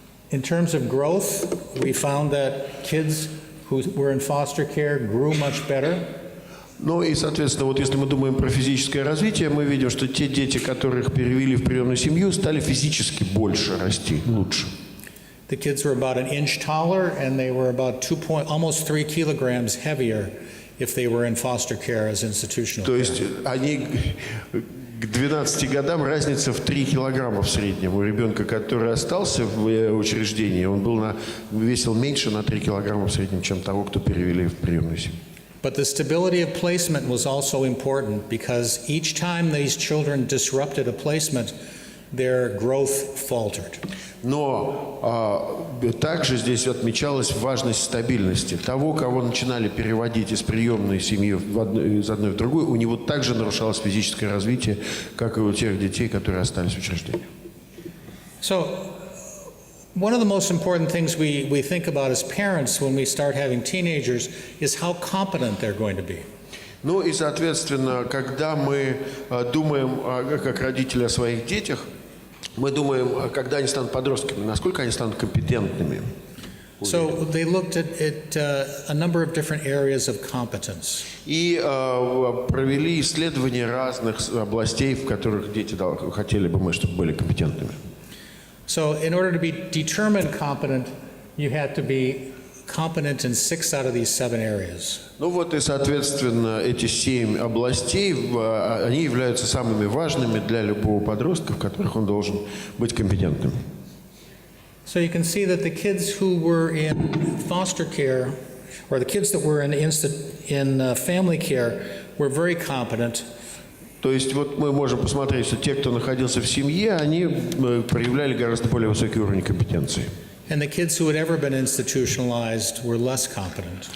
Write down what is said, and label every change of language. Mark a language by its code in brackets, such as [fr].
[en] In terms of growth, we found that kids who were in foster care grew much better. [ru] Ну и, соответственно, вот если мы думаем про физическое развитие, мы видим, что те дети, которых перевели в приемную семью, стали физически больше расти, лучше. [en] The kids were about an inch taller, and they were about almost 3 kilograms heavier if they were in foster care as institutional care. [ru] То есть они к 12 годам разница в 3 килограмма в среднем. У ребенка, который остался в учреждении, он весил меньше на 3 килограмма в среднем, чем того, кто перевели в приемную семью. [en] But the stability of placement was also important because each time these children disrupted a placement, their growth faltered. [ru] Но также здесь отмечалась важность стабильности. Того, кого начинали переводить из приемной семьи из одной в другую, у него также нарушалось физическое развитие, как и у тех детей, которые остались в учреждении. [en] So, one of the most important things we think about as parents when we start having teenagers is how competent they're going to be. [ru] Ну и, соответственно, когда мы думаем как родители о своих детях, мы думаем, когда они станут подростками, насколько они станут компетентными. [en] So they looked at a number of different areas of competence. [ru] И провели исследования разных областей, в которых дети хотели бы мы, чтобы были компетентными. [en] So in order to be determined competent, you had to be competent in 6 out of these 7 areas. [ru] Ну вот и, соответственно, эти 7 областей, они являются самыми важными для любого подростка, в которых он должен быть компетентным. [en] So you can see that the kids who were in foster care, or the kids that were in family care, were very competent. [ru] То есть вот мы можем посмотреть, что те, кто находился в семье, они проявляли гораздо более высокий уровень компетенции. [en] And the kids who had ever been institutionalized were less competent.